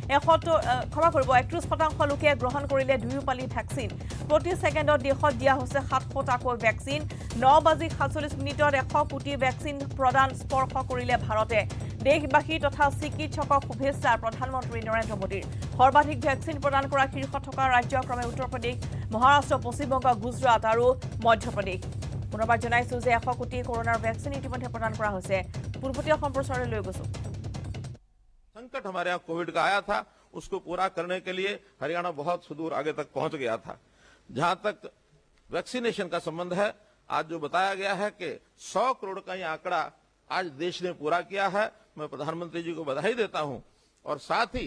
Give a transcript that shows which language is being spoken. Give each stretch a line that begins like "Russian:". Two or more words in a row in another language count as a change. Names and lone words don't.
Assamese: 31% লোকে গ্ৰহণ কৰিলে দুয়ো পালি ভ্যাকচিন প্ৰতি ছেকেণ্ডত দেশত দিয়া হৈছে 700 টাকৈ ভ্যাকচিন 9:47 100 কোটি ভ্যাকচিন প্ৰদান স্পৰ্শ কৰিলে ভাৰতে দেশবাসী তথা চিকিৎসকক শুভেচ্ছা প্ৰধানমন্ত্ৰী নৰেন্দ্ৰ মোদীৰ সৰ্বাধিক ভ্যাকচিন প্ৰদান কৰা শীৰ্ষ থকা ৰাজ্য ক্ৰমে উত্তৰ প্ৰদেশ মহাৰাষ্ট্ৰ পশ্চিম বংগ গুজৰাট আৰু মধ্য প্ৰদেশ পুনৰবাৰ জনাইছো যে 100 কোটি কৰোনাৰ ভ্যাকচিন ইতিমধ্যে প্ৰদান কৰা হৈছে পূৰ্বতীয় সম্প্ৰচাৰলৈ লৈ গৈছো
Hindi: संकट हमारे यहाँ कोविड का आया था उसको पूरा करने के लिए हरियाणा बहुत सुदूर आगे तक पहुंच गया था जहां तक वैक्सीनेशन का संबंध है आज जो बताया गया है कि 100 करोड़ का ये आंकड़ा आज देश ने पूरा किया है मैं प्रधानमंत्री जी को बधाई देता हूं और साथ ही